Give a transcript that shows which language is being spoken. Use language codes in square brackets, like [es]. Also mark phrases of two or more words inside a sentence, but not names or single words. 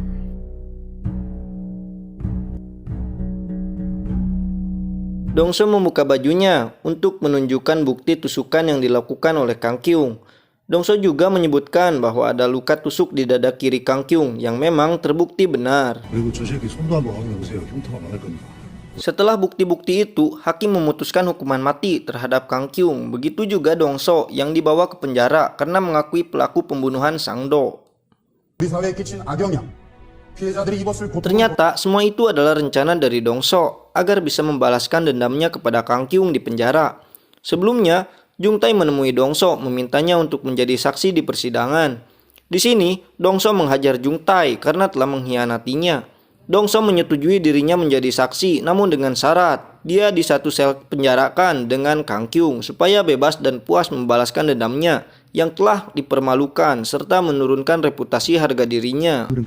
[id] Dongso membuka bajunya untuk menunjukkan bukti tusukan yang dilakukan oleh Kang Kyung. Dongso juga menyebutkan bahwa ada luka tusuk di dada kiri Kang Kyung yang memang terbukti benar. [ko] 그리고 저 새끼 손도 한번 확인해보세요. 흉터가 많을 겁니다. [id] Setelah bukti-bukti itu, hakim memutuskan hukuman mati terhadap Kang Kyung. Begitu juga Dongso yang dibawa ke penjara karena mengakui pelaku pembunuhan Sangdo. [ko] 우리 사회에 끼친 악영향, 피해자들이 입었을 고통. [id] Ternyata semua itu adalah rencana dari Dongso agar bisa membalaskan dendamnya kepada Kang Kyung di penjara. Sebelumnya, Jung Tai menemui Dongso memintanya untuk menjadi saksi di persidangan. Di sini, Dongso menghajar Jung Tai karena telah mengkhianatinya. Dongso menyetujui dirinya menjadi saksi, namun dengan syarat dia di satu sel penjarakan dengan Kang Kyung supaya bebas dan puas membalaskan dendamnya yang telah dipermalukan serta menurunkan reputasi harga dirinya.